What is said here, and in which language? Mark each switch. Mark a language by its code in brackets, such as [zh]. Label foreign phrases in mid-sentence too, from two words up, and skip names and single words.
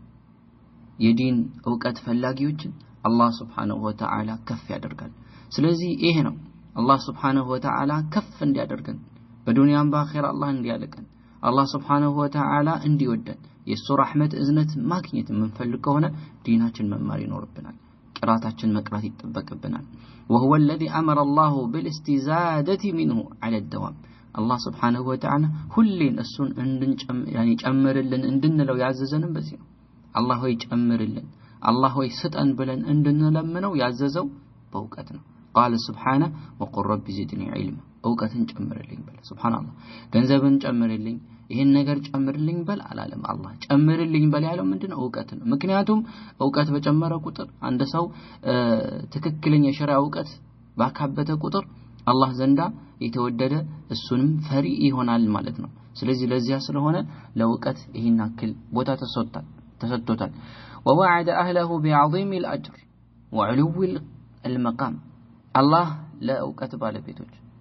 [am] የዲን ዕውቀት ፈላጊዎችን አላህ [ar] سبحانه وتعالى [am] ከፍ ያደርጋል ስለዚህ ይሄ ነው አላህ [ar] سبحانه وتعالى [am] ከፍ እንዲያደርገን በዱንያም በአኺራ አላህ እንዲያለቀን አላህ [ar] سبحانه وتعالى [am] እንዲወደን የሱ ረህመት እዝነት ማግኘት የምንፈልግ ከሆነ ዲናችን መማር ይኖርብናል ቅራታችን መቅራት ይተበቀብናል [ar] وهو الذي أمر الله بالاستزادة منه على الدوام الله سبحانه وتعالى [am] ሁሌን እሱን ጨምርልን እንድንለው ያዘዘንም በዚህ ነው አላህ ሆይ ጨምርልን አላህ ሆይ ስጠን ብለን እንድንለምነው ያዘዘው በእውቀት ነው [ar] قال سبحانه وقل رب زدني علما [am] እውቀትን ጨምርልኝ በል ሱብሃንአላህ ገንዘብን ጨምርልኝ ይሄን ነገር ጨምርልኝ በል አላለም አላህ ጨምርልኝ በል ያለው ምንድነው እውቀት ነው ምክንያቱም እውቀት በጨመረ ቁጥር አንድ ሰው ትክክለኛ የሸሪዓ እውቀት ባካበተ ቁጥር አላህ ዘንዳ የተወደደ እሱንም ፈሪ ይሆናል ማለት ነው ስለዚህ ለዚያ ስለሆነ ለእውቀት ይሄን አክል ቦታ ተሰጥቶታል [ar] ووعد اهله بعظيم الاجر وعلو المقام الله [am] ለእውቀት ባለቤቶች